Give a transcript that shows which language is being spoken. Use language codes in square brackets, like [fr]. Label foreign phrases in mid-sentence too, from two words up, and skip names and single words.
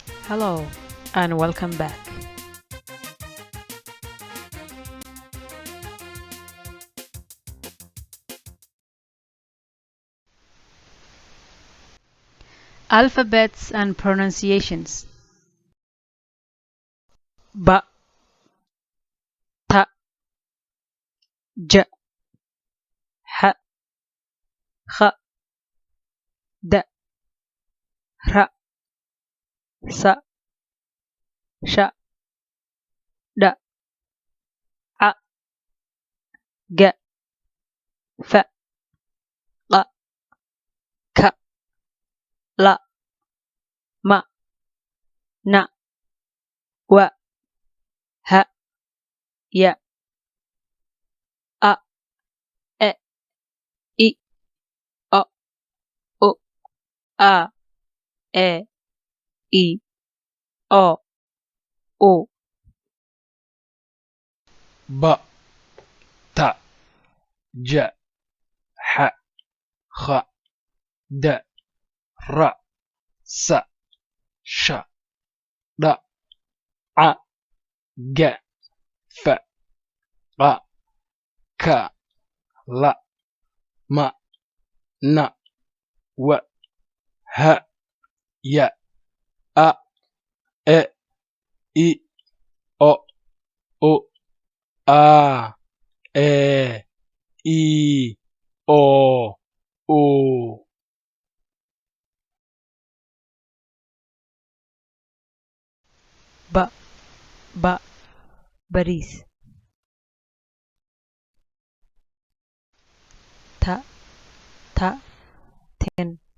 [en] Hello and welcome back. Alphabets and pronunciations. [ar] ب ت ج ح خ, د ر س ش ض ع غ ف ق ك ل م ن و ه ي, [en] a, e, I, o, u, a, e, I, o, u. [ar] ب ت ج ح خ د ر س ش ض ع غ ف ق ك ل م ن و ه ي [en] a e I o u [ar] a e I o u. [en] Ba, ba, baris. Ta, ta, ten.